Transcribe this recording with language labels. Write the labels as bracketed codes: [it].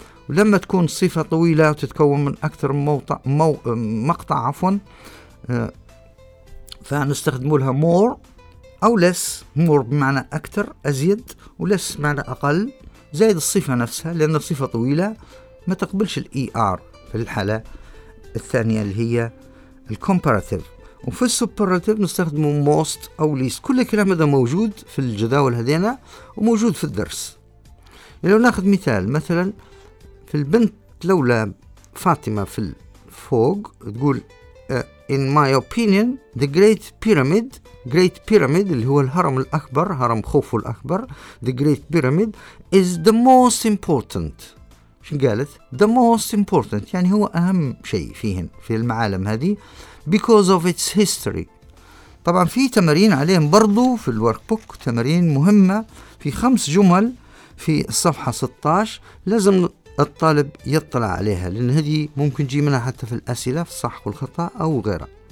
[ar] ولما تكون صفة طويلة وتتكون من أكثر مقطع عفوا, فنستخدم لها more أو less, more بمعنى أكثر أزيد, وless بمعنى أقل, زائد الصفة نفسها لأن الصفة طويلة ما تقبلش الـ ER في الحالة الثانية اللي هي الكومباراتيف. وفي السوبراتيف نستخدم most أو least. كل الكلام هذا موجود في الجداول هذينا وموجود في الدرس. لو نأخذ مثال, مثلا في البنت لولا فاطمة في الفوق تقول [en] in my opinion, the Great Pyramid, Great Pyramid, [ar] اللي هو الهرم الأكبر, هرم خوفو الأكبر, [en] the Great Pyramid, is the most important. [ar] شو قالت؟ [en] The most important, [ar] يعني هو أهم شيء فيهن, في المعالم هذه, [en] because of its history. [ar] طبعا في تمارين عليهم برضو في الورك بوك, تمارين مهمة في 5 جمل في الصفحة 16, لازم الطالب يطلع عليها, لأن هذه ممكن تجي منها حتى في الأسئلة, في الصح والخطأ أو غيرها.